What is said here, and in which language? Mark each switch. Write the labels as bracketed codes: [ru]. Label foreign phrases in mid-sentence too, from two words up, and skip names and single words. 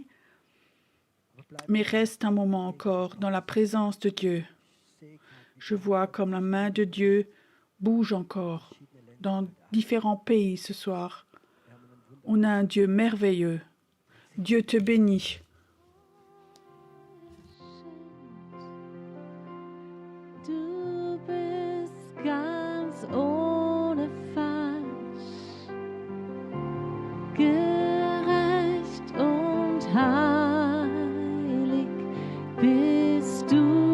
[fr] Mais reste un moment encore dans la présence de Dieu. Je vois comme la main de Dieu bouge encore dans différents pays ce soir. On a un Dieu merveilleux. Dieu te bénit. [de] Du bist ganz ohne Falsch, gerecht und heilig bist du.